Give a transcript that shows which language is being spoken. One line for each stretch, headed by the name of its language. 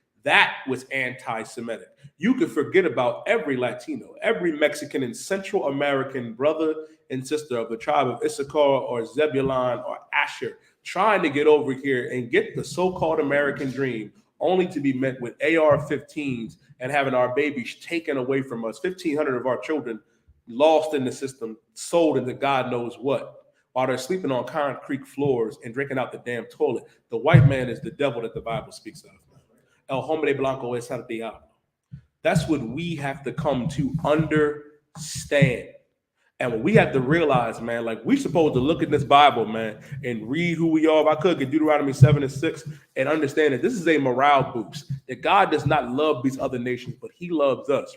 English: That was anti-Semitic. You could forget about every Latino, every Mexican and Central American brother and sister of the tribe of Issachar or Zebulon or Asher trying to get over here and get the so-called American dream, only to be met with AR-15s and having our babies taken away from us, 1,500 of our children lost in the system, sold into God knows what, while they're sleeping on concrete floors and drinking out the damn toilet. The white man is the devil that the Bible speaks of.
Spanish: El hombre blanco es el diablo.
English: That's what we have to come to understand. And what we have to realize, man, like we're supposed to look at this Bible, man, and read who we are. If I could get Deuteronomy 7:6 and understand that this is a morale boost, that God does not love these other nations, but he loves us.